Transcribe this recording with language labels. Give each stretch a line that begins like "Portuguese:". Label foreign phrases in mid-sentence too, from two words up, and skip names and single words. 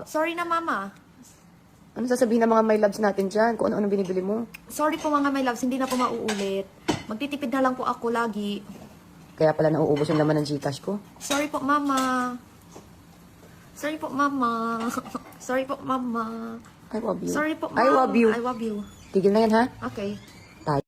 Filipino: Sorry na, Mama. Ano sasabihin ng mga
English: my loves
Filipino: natin dyan? Kung ano-ano binibili mo? Sorry po mga
English: my loves.
Filipino: Hindi na po mauulit. Magtitipid na lang po ako lagi. Kaya pala nauubos yung laman ng Gcash ko. Sorry po, Mama. Sorry po, Mama. Sorry po, Mama.
English: I love you.
Filipino: Sorry po, Mama.
English: I love you. I love you.
Filipino: Tigil na yan ha? Okay.